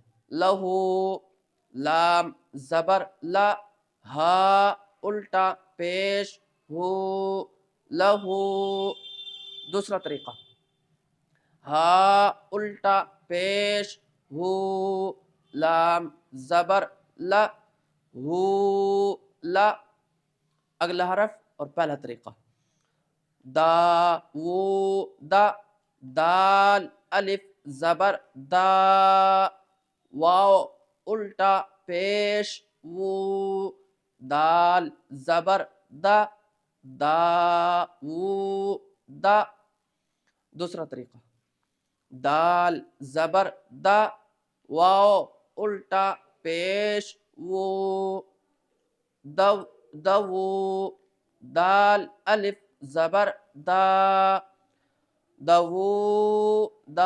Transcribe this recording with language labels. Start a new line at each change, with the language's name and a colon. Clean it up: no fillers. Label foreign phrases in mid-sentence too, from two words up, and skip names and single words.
Urdu: لہو، لام زبر لا، ہا الٹا پیش ہو، لہو۔ دوسرا طریقہ، ہا الٹا پیش ہو، لام زبر لا، ہو لا۔ اگلا حرف اور پہلا طریقہ، دا وو دا، دال الف زبر دا، واو الٹا پیش وو، دال زبر دا، دا وو دا۔ دوسرا طریقہ، دال زبر دا، واو الٹا پیش وو، دو دو، دال الف زبر دا، دو دا۔